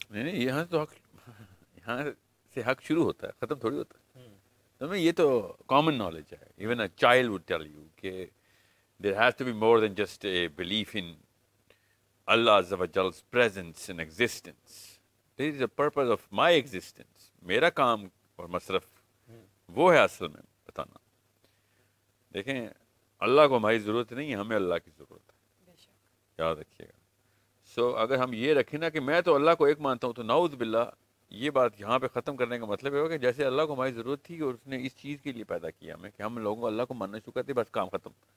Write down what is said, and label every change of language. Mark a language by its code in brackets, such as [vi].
[ur] نہیں، یہاں تو حق، یہاں سے حق شروع ہوتا ہے، ختم تھوڑی ہوتا ہے۔ تو یہ تو کامن نالج ہے، [en] even a child would tell you [ur] کہ [en] there has to be more than just a belief in Allah Azza wa Jal's presence and existence. There is a purpose of my existence. [ur] میرا کام اور مصرف وہ ہے اصل میں بتانا۔ دیکھیں، اللہ کو ہماری ضرورت نہیں ہے، ہمیں اللہ کی ضرورت ہے، یاد رکھیے گا۔ سو اگر ہم یہ رکھیں نا کہ میں تو اللہ کو ایک مانتا ہوں، تو نعوذ باللہ یہ بات یہاں پہ ختم کرنے کا مطلب یہ ہو کہ جیسے اللہ کو ہماری ضرورت تھی اور اس نے اس چیز کے لیے پیدا کیا ہمیں کہ ہم لوگوں کو اللہ کو ماننا شروع کرتے، بس کام ختم۔